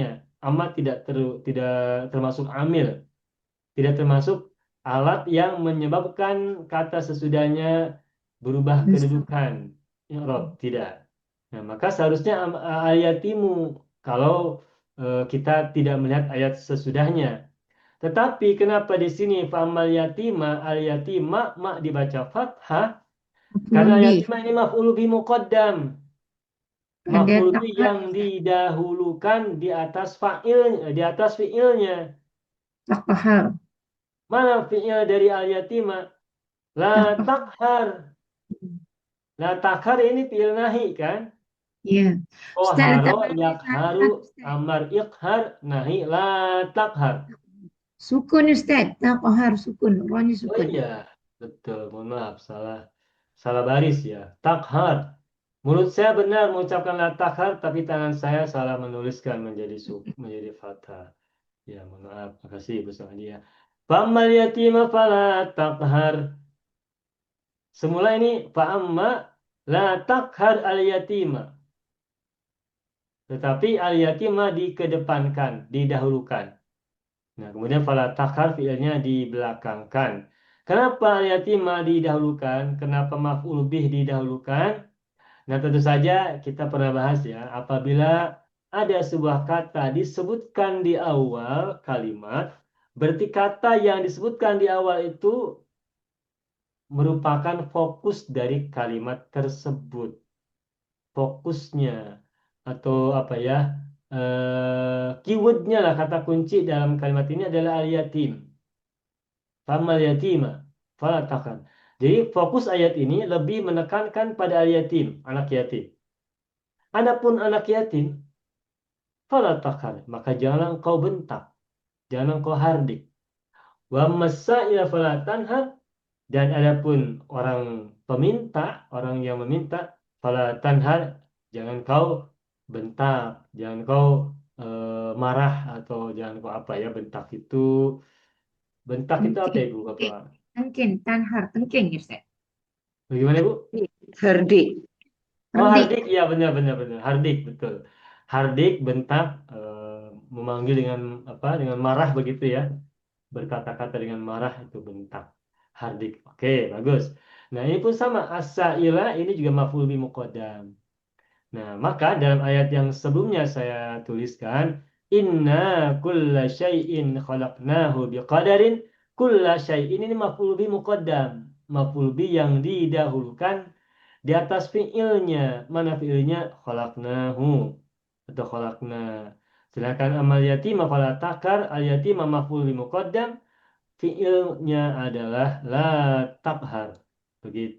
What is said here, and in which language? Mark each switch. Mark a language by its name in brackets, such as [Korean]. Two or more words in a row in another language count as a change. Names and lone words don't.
[Indonesian] Amma tidak termasuk amil, tidak termasuk alat yang menyebabkan kata sesudahnya berubah kedudukan. I'rab tidak. Nah, maka seharusnya ayatimu kalau kita tidak melihat ayat sesudahnya. Tetapi kenapa di sini [Arabic] فأما اليتيم اليتيم ما [Indonesian] dibaca fathah? Karena yatima ini [Arabic] مفعول به مقدم. [Indonesian] Yang dia [Arabic] مفعول به [Indonesian] takhar yang didahulukan di atas fiilnya. takhar. Mana fiil dari al-yatima? La Takhar. takhar. [Arabic] لا تقهر [Indonesian] ini [Arabic] فعل نهي [Indonesian] kan? Ya. Ustaz letak Koharo balik yakharu fathah Ustaz. [Arabic] أمر اقهر نهي لا تقهر. [Indonesian] Sukun Ustaz. Takhar sukun. Rohnya Oh sukun. iya, betul. Mohon maaf, salah baris ya. Takhar. Mulut saya benar mengucapkan la takhar, tapi tangan saya salah menuliskan menjadi fathah. Ya, mohon maaf. Makasih Ibu Sa'dia. [Arabic] فأما اليتيم فلا تقهر. [Indonesian] Semula ini [Arabic] فأما لا تقهر اليتيم. [Indonesian] Tetapi [Arabic] اليتيم [Indonesian] dikedepankan, didahulukan. Nah, kemudian [Arabic] فلا تقهر [Indonesian] fiilnya dibelakangkan. Kenapa [Arabic] اليتيم [Indonesian] didahulukan? Kenapa [Arabic] مفعول به [Indonesian] didahulukan? Nah, tentu saja kita pernah bahas ya, apabila ada sebuah kata disebutkan di awal kalimat, berarti kata yang disebutkan di awal itu merupakan fokus dari kalimat tersebut. Fokusnya atau apa ya, keywordnya lah, kata kunci dalam kalimat ini adalah al-yatim. [Arabic] فأما اليتيم فلا تقهر. [Indonesian] Jadi fokus ayat ini lebih menekankan pada al-yatim, anak yatim. Adapun anak yatim, [Arabic] فلا تقهر, [Indonesian] maka janganlah engkau bentak, jangan engkau hardik. [Arabic] وأما السائل فلا تنهر, [Indonesian] dan adapun orang peminta, orang yang meminta, [Arabic] فلا تنهر, [Indonesian] jangan kau bentak, jangan kau marah, atau jangan kau apa ya, bentak itu apa Tengking. ya Bu Bapak? Tengking. Tanhar. Tengking Ustaz. Bagaimana Bu? Herdik. Oh, Hardik. hardik, ya benar benar benar. Hardik, betul. Hardik, bentak, memanggil dengan apa? Dengan marah begitu ya. Berkata-kata dengan marah itu bentak. Hardik. Oke, bagus. Nah, ini pun sama. As-sa'ila ini juga [Arabic] مفعول به مقدم. [Indonesian] Nah, maka dalam ayat yang sebelumnya saya tuliskan, [Arabic] إنا كل شيء خلقناه بقدر. كل شيء [Indonesian] ini [Arabic] مفعول به مقدم. مفعول به [Indonesian] yang didahulukan di atas fiilnya. Mana fiilnya? Khalaqnahu atau khalaqna. [Arabic] Sedangkan أما اليتيم فلا تقهر اليتيم مفعول به مقدم, [Indonesian] fiilnya adalah [Arabic] لا تقهر. [Indonesian] Begitu.